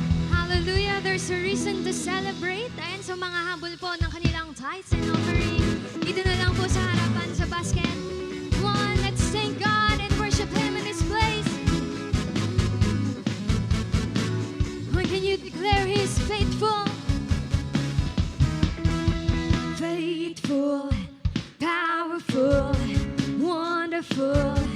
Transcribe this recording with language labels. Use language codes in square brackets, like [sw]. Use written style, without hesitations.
[en] Hallelujah, there's a reason to celebrate. [tl] Ayan sa mga habol po ng kanilang tithes and offering. Dito na lang po sa harapan sa basket. [en] Come on, let's thank God and worship Him in this place. When can you declare He is faithful? Faithful, powerful, wonderful.